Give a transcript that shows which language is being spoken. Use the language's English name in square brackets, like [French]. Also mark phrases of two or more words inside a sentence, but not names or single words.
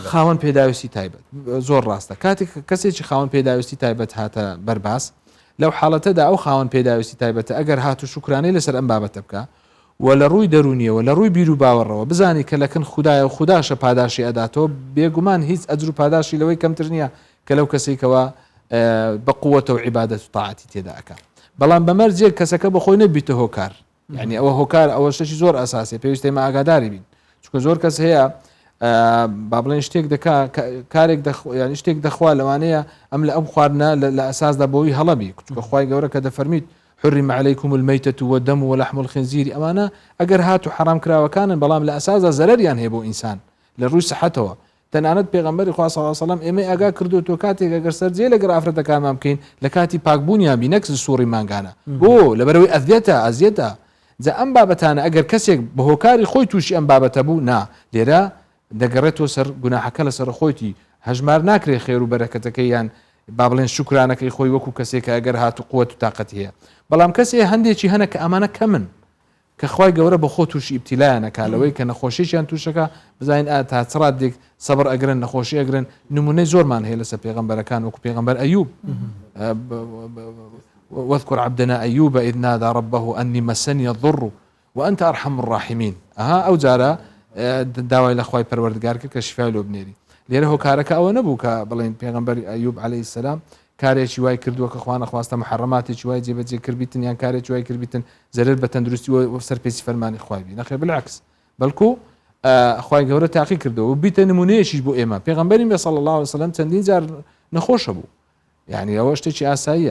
[Central Kurdish] خاوەن پێداویستی تایبەت زۆر ڕاستە کاتێک کەسێکی خاوەن پێداویستی تایبەت هاتە بەرباس لەو حاڵەتەدا ئەو خاوەن پێداویستی تایبەتە ئەگەر هاتو شکرانەی لەسەر ئەم بابەتە بکە و لە ڕووی دەرونیەوە لە ڕووی بیر و باوەڕەوە بزانی کە لەکن خوددایە و خودداشە پاداشی ئەداتەوە بێگومان هیچ ئەجر و پاداشی لەوەی کەمتر نییە کە لەو کەسێکەوە بە قووەتە و عیبادەت و تاعاتی تێدا ئەکە بەڵام بەمەرجێک کەسەکە بەخۆی نەبیتە هۆکار یعنی ئەوە هۆکار ئەوە شتێکی زۆر ئەساسی پێویستە ئێمە ئاگاداری بین چونکە زۆر کەس هەیە با بڵێن شتێک دەکا کارێک ینی شتێک دەخوا لەوانەیە ئەم لە ئەم خواردنە لە ئەساسدا بۆی هەڵەبی چونکە خوای گەورە کە دەفەرمیت [Arabic] حرم عليكم الميتة والدم ولحم الخنزير [Central Kurdish] ئەمانە ئەگەر هاتو حرام کراوەکانن بەڵام لە ئەساسدا زەرەریان هەیە بۆ ئینسان لە ڕووی سەحەتەوە تەنانەت پێغەمبەری خوا [Arabic] صلی الله علیه وسلم [Central Kurdish] ئێمە ئاگا کردو تۆ کاتێک ئەگەر سەرجێ لەگەر ئافرەتەکانمان بکەین لە کاتی پاکبوونیان بی نەک سووڕی مانگانە بۆ لەبەرەوەی ئەزیەتە جا ئەم بابەتانە ئەگەر کەسێک بە هۆکاری خۆی تووشی ئەم بابەتە بوو نا لێرە دەگەڕێتەوە سەر گوناحەکە لەسەر خۆیتی هەژمار ناکرێ خێر و بەرەکەتەکەی یان با بڵێن شکرانەکەی خۆی وەکو کەسێکە ئەگەر هاتو قووەت و تااقەت هەیە بەڵام کەسێ هەندێکی هەنە کە ئەمانە کەمن کە خوای گەورە بە خۆ تووشی ئیبتیلایانەکە لەوەی کە نەخۆشییان تووشەکە بزانین تا چڕات دێک سەبر ئەگرن نەخۆشی ئەگرن نمونەی زۆرمان هەیە لەسەر پێغەمبەرەکان وەکو پێغەمبەر ئەیوب [Arabic] واذكر عبدنا أيوب إذ نادى ربه أني مسني الضر وأنت أرحم الراحمين [Central Kurdish] أو جارة داوای لە خوای پەروەردگار کرد کە شیفای لۆ بنێری لێرە هۆکارەکە ئەوە نەبوو کە بڵێن پێغەمبەر ئەیوب [Arabic] عەلەیهی سەلام [Central Kurdish] کارێکی وای کردووە کە خوا نەخواستە محەڕەماتێکی وای جێبەجێ کردبیتن یان کارێکی وای کردبیتن زەرر بە تەندروستی و سەرپێچی فەرمانی خوای بی نەخێر بالعکس بەڵکو خوای گەورە تاقی کردەوە و بیتە نمونەیەکیش بۆ ئێمە پێغەمبەری [Arabic] صلی الله علیه وسلم [Central Kurdish] چەندین جار نەخۆشە بوو یعنی ئەوە شتێکی ئاساییە